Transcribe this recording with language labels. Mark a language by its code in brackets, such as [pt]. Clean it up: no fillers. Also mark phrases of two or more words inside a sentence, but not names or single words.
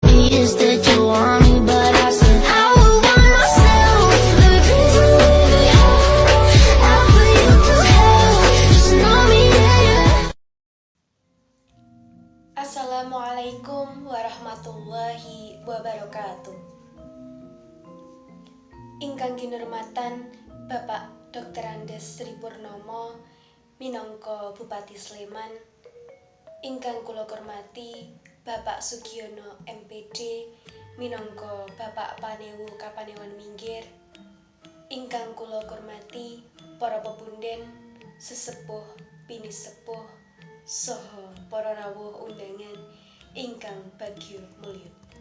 [en] is that you want me, but I said I would want myself. The reason we I'll put you through hell. Just know me, yeah. [ar] السلام عليكم ورحمة الله وبركاته. [jv] Ingkang kinurmatan Bapak Dr. Andes Sri Purnomo minangka Bupati Sleman, ingkang kula hormati Bapak Sugiono MPD minangka Bapak Panewu Kapanewan Minggir, ingkang kula hormati para pepunden, sesepuh, pinisepuh, saha para rawuh undangan ingkang bagya mulya.